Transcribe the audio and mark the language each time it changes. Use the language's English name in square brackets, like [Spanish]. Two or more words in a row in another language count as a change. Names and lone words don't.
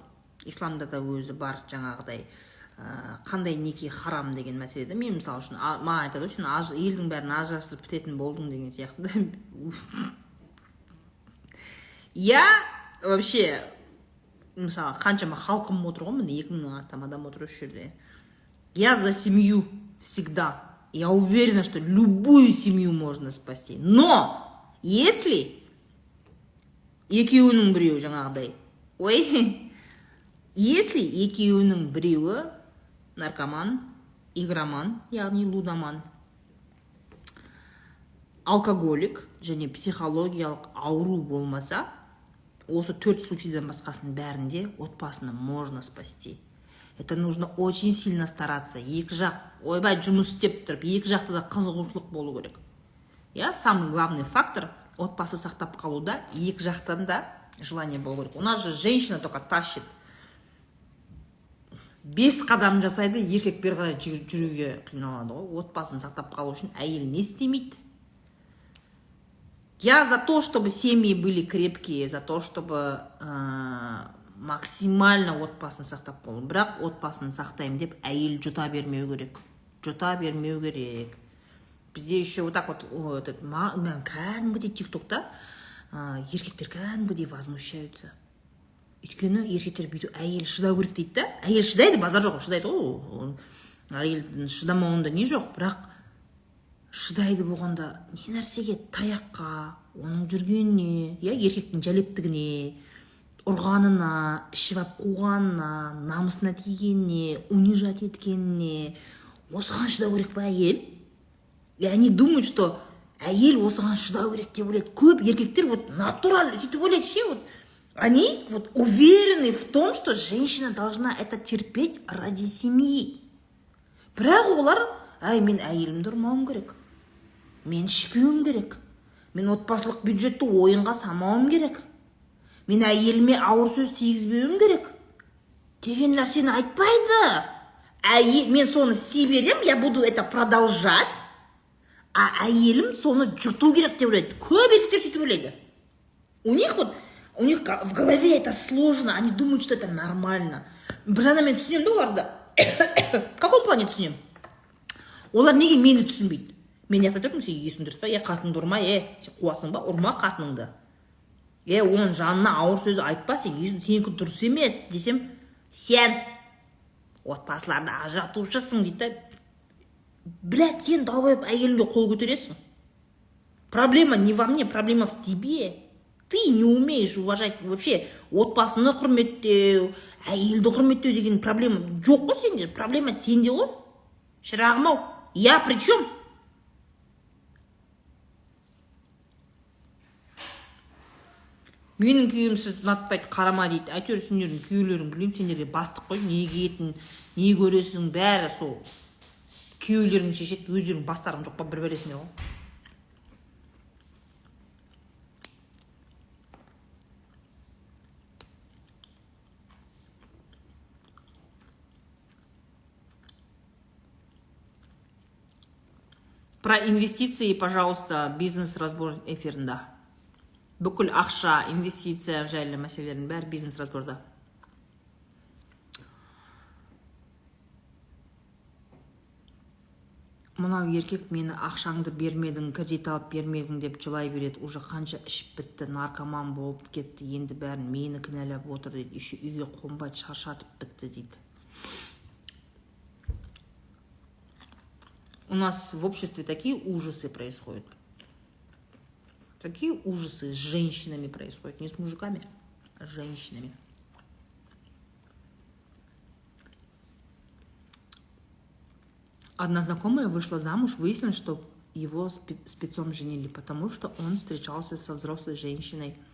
[Kazakh] Исламда да өзі бар жаңағыдай қандай неке харам деген мәселеде. Мен мысалы үшін маған айтады, сен елдің бәрін ажырасып бітетін болдың деген сияқты. [Russian] Я вообще [Kazakh] мысалы қаншама халқым отыр ғой, міне 2000-нан астам адам отыр осы жерде. [Russian] Я за семью всегда. Я уверена, что любую семью можно спасти. Но если [Kazakh] екеуінің біреуі жаңағыдай, если екеуінің біреуі наркоман, игроман, яғни лудоман, алкоголик және психологиялық ауру болмаса, осы 4 случайдан басқасының бәрінде отбасыны [Russian] можно спасти. Это нужно очень сильно стараться. [Kazakh] Екі жақ, ойбай жұмыс істеп тұрып, екі жақта да қызығушылық болу керек. [Russian] Самый главный фактор [Kazakh] отбасы сақтап қалуда, екі жақтан да желание болу керек. [Russian] У нас же женщина только тащит. [Kazakh] 5 қадам жасайды, еркек бері қарай жүруге қиналады ғой. Отбасын сақтап қалу үшін әйел не істемейді? [Russian] Я за то, чтобы семьи были крепкие, за то, чтобы максимально [Kazakh] отбасын сақтап қалу. Бірақ отбасын сақтаймын деп әйел жұта бермеу керек. Жұта бермеу керек. Бізде [Russian] еще вот так вот, [Kazakh] кәдімгідей тиктокта еркектер кәдімгідей возмущаются. Өйткені еркектер бүйтіп әйел шыдау керек дейді да. Әйел шыдайды, базар жоқ, шыдайды ғой. Әйелдің шыдамауында не жоқ, бірақ шыдайды болғанда не нәрсеге, таяққа, оның жүргеніне, еркектің жәлептігіне, ұрғанына, ішіп ап қуғанына, намысына тигеніне, унижать еткеніне, осыған шыдау керек па әйел? [Russian] И они думают, что [Kazakh] әйел осыған шыдау керек деп ойлайды. Көп еркектер [Russian] вот натурально [Kazakh] сөйтіп ойлайды ше, [Russian] вот они вот уверены в том, что женщина должна это терпеть ради семьи. [Kazakh] Бірақ олар, мен әйелімді ұрмауым керек, мен ішпеуім керек, мен отбасылық бюджетті ойынға самауым керек, мен әйеліме ауыр сөз тигізбеуім керек деген нәрсені айтпайды. Мен соны сиберем, [Russian] я буду это продолжать, а [Kazakh] әйелім соны жұту керек деп ойлайды. Көп еркектер сөйтіп ойлайды. [Russian] У них вот У них в голове это сложно, они думают, что это нормально. [Kazakh] Бір жағынан мен түсінемін да оларды. [Russian] В каком плане түсінемін? [Kazakh] Олар неге мені түсінбейді? Мен айтып тұрмын, сен есің дұрыс па? Қатыныңды ұрма, сен қуасың ба? Ұрма қатыныңды. Оның жанына ауыр сөз айтпа, сенікі дұрыс емес десем, сен отбасыларды ажыратушысың дейді. Блядь, сен далбайып әйеліңге қол көтересің. [Russian] Проблема не во мне, проблема в тебе. Ты не умеешь уважать вообще [Kazakh] отбасыны құрметтеу, әйелді құрметтеу деген проблема жоқ қой сенде. Проблема сенде ғой. Шырағым ау, [Russian] я при чем? [Kazakh] Менің күйеуім сіз ұнатпайды, қарама дейді. Әйтеуір сендердің күйеулерің білмеймін, сендерге бастық қой, не киетін, не көресің, бәрі сол. Күйеулерің шешеді, өздерің бастарың жоқ па, бір бересіңдер ғой. [Russian] Про инвестиции, пожалуйста, [Kazakh] бизнес-разбор эфирінде. Бүкіл ақша, инвестиция жайлы мәселелердің бәрі бизнес-разборда. Мынау еркек мені ақшаңды бермедің, кредит алып бермедің деп жылай береді. Уже қанша ішіп бітті, наркоман болып кетті, енді бәрін мені кінәлап отыр дейді. Еще үйге қонбай шаршатып бітті дейді. [Russian] У нас в обществе такие ужасы происходят. Такие ужасы с женщинами происходят. Не с мужиками, а с женщинами. Одна знакомая вышла замуж, выяснилось, что его спецом женили, потому что он встречался со взрослой женщиной.